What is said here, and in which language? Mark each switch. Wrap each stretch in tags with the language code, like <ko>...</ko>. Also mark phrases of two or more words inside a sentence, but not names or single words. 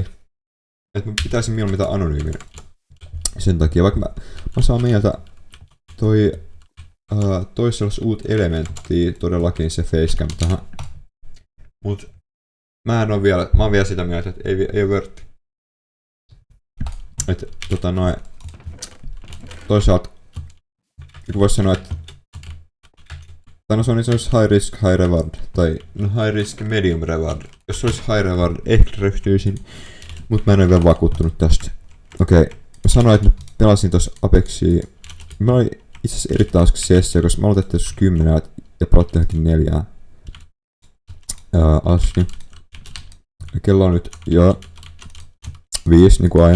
<fi>Että mä pitäisin mieluummin mitään anonyymin. Sen takia, vaikka mä saan mieltä toisi sellaista uutta elementtiä, todellakin se facecam tähän. Mut mä oon vielä sitä mieltä, että ei worth. Että toisaalta kun vois sanoa, että se olisi</fi> <en>high risk, high reward,</en> <fi>tai no</fi> <en>high risk, medium reward.</en> <fi>Jos se olisi</fi> <en>high reward,</en> <fi>ehkä ryhtyisin, mut mä en ole vielä vakuuttunut tästä. Okei, mä sanoin, että mä pelasin tossa Apexia. Mä olin itse asiassa erittäin hauska sessio, koska mä aloitettiin joskus 10 ja pelattiin johonkin 4 asti. Ja kello on nyt jo 5 niinku aina.</fi>